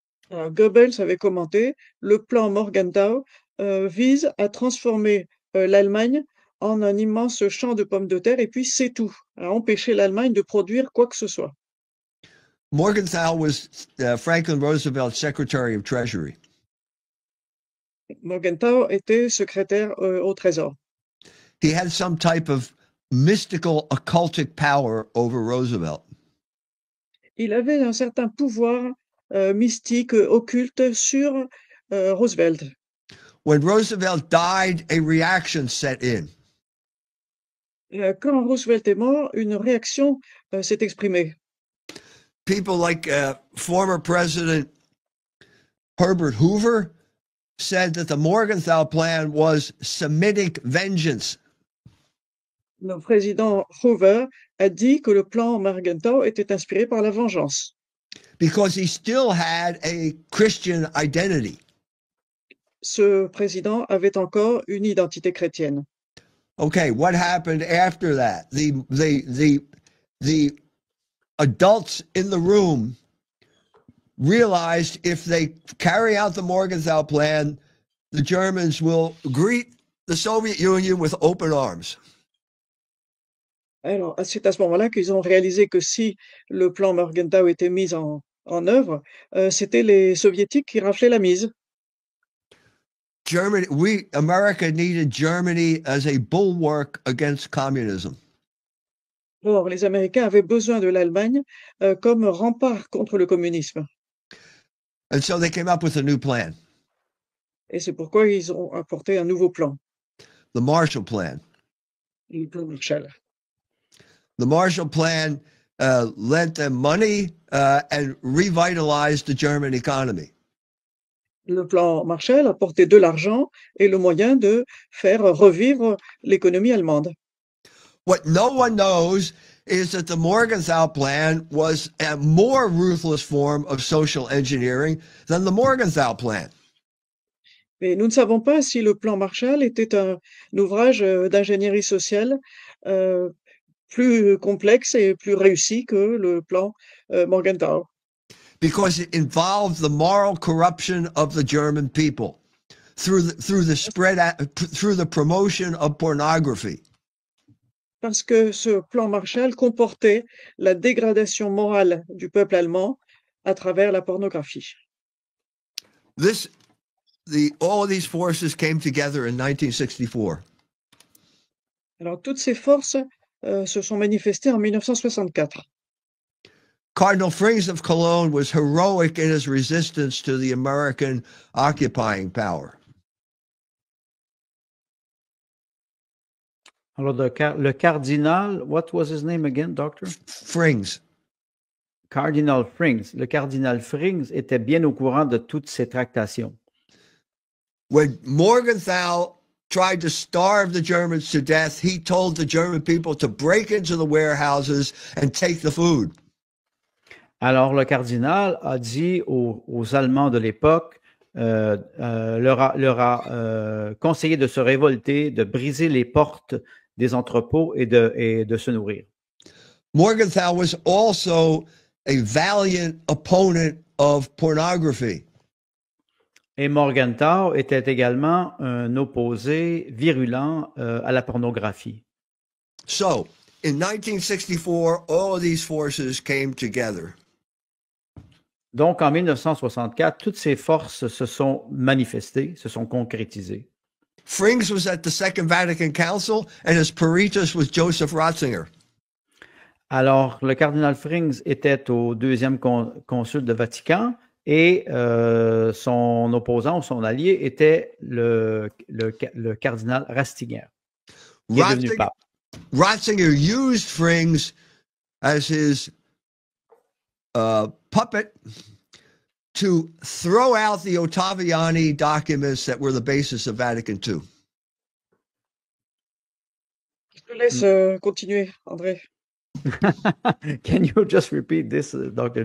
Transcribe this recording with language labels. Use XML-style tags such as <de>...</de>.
<fr>Alors, Goebbels avait commenté, le plan Morgenthau vise à transformer l'Allemagne en un immense champ de pommes de terre, et puis c'est tout, à empêcher l'Allemagne de produire quoi que ce soit.</fr> <en>Morgenthau was Franklin Roosevelt's Secretary of Treasury.</en> <fr>Morgenthau était secrétaire au Trésor.</fr> <en>He had some type of mystical occultic power over Roosevelt.</en> <fr>Il avait un certain pouvoir mystique, occulte sur Roosevelt.</fr> <en>When Roosevelt died, a reaction set in.</en> <fr>Quand Roosevelt est mort, une réaction s'est exprimée.</fr> <en>People like former President Herbert Hoover said that the Morgenthau Plan was Semitic vengeance.</en> <fr>Le président Hoover a dit que le plan Morgenthau était inspiré par la vengeance.</fr> <en>Because he still had a Christian identity.</en> <fr>Ce président avait encore une identité chrétienne.</fr> <en>Okay, what happened after that? The adults in the room realized if they carry out the Morgenthau Plan, the Germans will greet the Soviet Union with open arms.</en> <fr>Alors, c'est à ce moment-là qu'ils ont réalisé que si le plan Morgenthau était mis en œuvre, c'était les Soviétiques qui raflaient la mise.</fr> <en>America needed Germany as a bulwark against communism.</en> <fr>Or, les Américains avaient besoin de l'Allemagne comme rempart contre le communisme.</fr> <en>And so they came up with a new plan.</en> <fr>Et c'est pourquoi ils ont apporté un nouveau plan.</fr> <en>The Marshall Plan.</en> <fr>Le plan Marshall.</fr> <en>The Marshall Plan lent them money and revitalized the German economy.</en> <fr>Le plan Marshall apportait de l'argent et le moyen de faire revivre l'économie allemande.</fr> <en>What no one knows is that the Morgenthau Plan was a more ruthless form of social engineering than the Morgenthau Plan.</en> <fr>Mais nous ne savons pas si le plan Marshall était un ouvrage d'ingénierie sociale plus complexe et plus réussi que le plan Morgenthau.</fr> <en>because it involved the moral corruption of the German people through the promotion of pornography.</en> <fr>Parce que ce plan Marshall comportait la dégradation morale du peuple allemand à travers la pornographie.</fr> <en>All of these forces came together in 1964.</en> <fr>Alors, toutes ces forces se sont manifestées en 1964.</fr> <en>Cardinal Frings of Cologne was heroic in his resistance to the American occupying power.</en> <fr>Alors, le cardinal,</fr> <en>what was his name again, doctor?</en> <fr>Frings. Cardinal Frings. Le cardinal Frings était bien au courant de toutes ces tractations.</fr> <en>When Morgenthau tried to starve the Germans to death, he told the German people to break into the warehouses and take the food.</en> <fr>Alors, le cardinal a dit aux Allemands de l'époque, leur a conseillé de se révolter, de briser les portes des entrepôts et de se nourrir.</fr> <en>Morgenthau was also a valiant opponent of pornography.</en> <fr>Et Morgenthau était également un opposé virulent à la pornographie.</fr> <en>So, in 1964, all of these forces came together.</en> <fr>Donc, en 1964, toutes ces forces se sont manifestées, se sont concrétisées.</fr> <en>Frings was at the Second Vatican Council, and his peritus was Joseph Ratzinger.</en> <fr>Alors, le cardinal Frings était au deuxième concile de Vatican et son opposant, son allié, était le cardinal Ratzinger, qui est devenu pape.</fr> <en>Ratzinger used Frings as his puppet to throw out the Ottaviani documents that were the basis of Vatican II.</en> <fr>Je te laisse continuer, André.</fr> <en>Can you just repeat this, Dr.</en>